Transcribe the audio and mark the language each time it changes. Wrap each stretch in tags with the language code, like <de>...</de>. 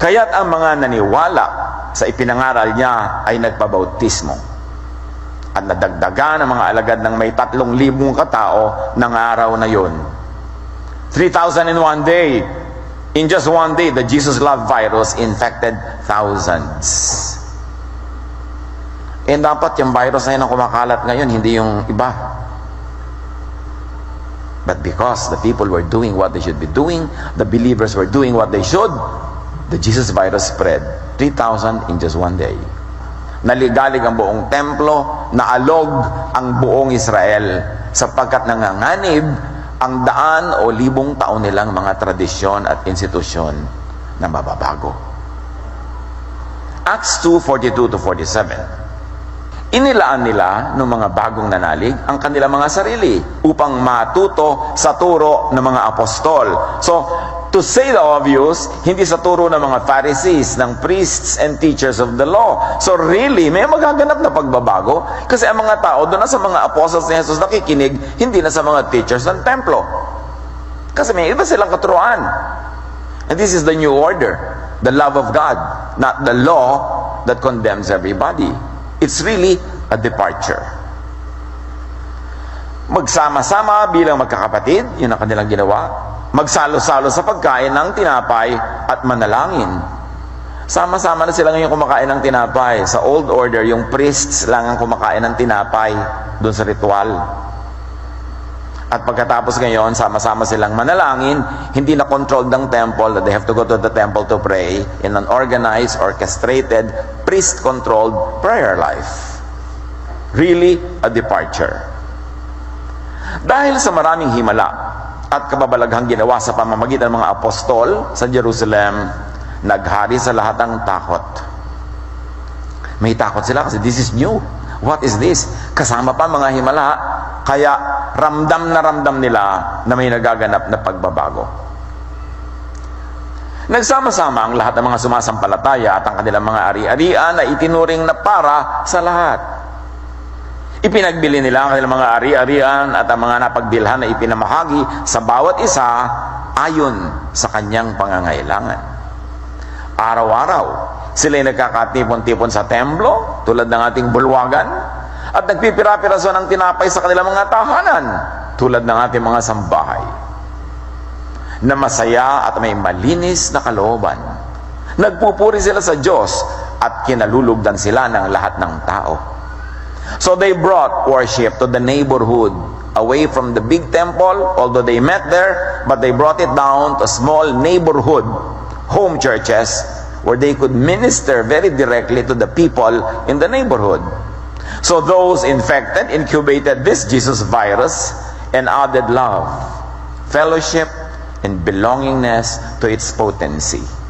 <tl>Kaya't ang mga naniwala sa ipinangaral niya ay nagpabautismo. At nadagdagan ang mga alagad ng may 3,000 katao ng araw na yun.</tl> <en>3,000 in one day. In just one day, the Jesus love virus infected thousands.</en> <tl>Eh dapat yung virus na yun ang kumakalat ngayon, hindi yung iba.</tl> <en>But because the people were doing what they should be doing, the believers were doing what they should, the Jesus virus spread. 3,000 in just one day.</en> <tl>Naligalig ang buong templo, naalog ang buong Israel, sapagkat nanganganib ang daan o 1,000 taon nilang mga tradisyon at institusyon na mababago. Acts 2:42-47. Inilaan nila ng mga bagong nanalig ang kanilang mga sarili upang matuto sa turo ng mga apostol.</tl> <en>So, to say the obvious,</en> <tl>hindi sa turo ng mga Pharisees, ng</tl> <en>priests and teachers of the law. So really,</en> <tl>may magaganap na pagbabago kasi ang mga tao doon na sa mga apostles ni Jesus nakikinig, hindi na sa mga teachers ng templo. Kasi may iba silang katuruan.</tl> <en>And this is the new order, the love of God, not the law that condemns everybody. It's really a departure.</en> <tl>Magsama-sama bilang magkakapatid, yun ang kanilang ginawa. Magsalo-salo sa pagkain ng tinapay at manalangin. Sama-sama na sila ngayon kumakain ng tinapay. Sa old order, yung priests lang ang kumakain ng tinapay doon sa ritual. At pagkatapos ngayon, sama-sama silang manalangin, hindi na</tl> <en>controlled ng temple that they have to go to the temple to pray in an organized, orchestrated, priest-controlled prayer life. Really a departure.</en> <tl>Dahil sa maraming himala at kababalaghang ginawa sa pamamagitan ng mga apostol sa Jerusalem, naghari sa lahat ang takot. May takot sila kasi</tl> <en>this is new. What is this?</en> <tl>Kasama pa mga himala, kaya ramdam nila na may nagaganap na pagbabago. Nagsama-sama ang lahat ng mga sumasampalataya at ang kanilang mga ari-arian na itinuring na para sa lahat. Ipinagbili nila ang kanilang mga ari-arian at ang mga napagbilhan na ipinamahagi sa bawat isa ayon sa kanyang pangangailangan. Araw-araw, sila'y nagkakatipon-tipon sa templo, tulad ng ating bulwagan, at nagpipira-piraso ng tinapay sa kanilang mga tahanan, tulad ng ating mga sambahay, na masaya at may malinis na kalooban. Nagpupuri sila sa Diyos at kinalulugdan sila ng lahat ng tao.</tl> <en>So they brought worship to the neighborhood, away from the big temple, although they met there, but they brought it down to small neighborhood home churches where they could minister very directly to the people in the neighborhood. So those infected incubated this Jesus virus and added love, fellowship, and belongingness to its potency.</en>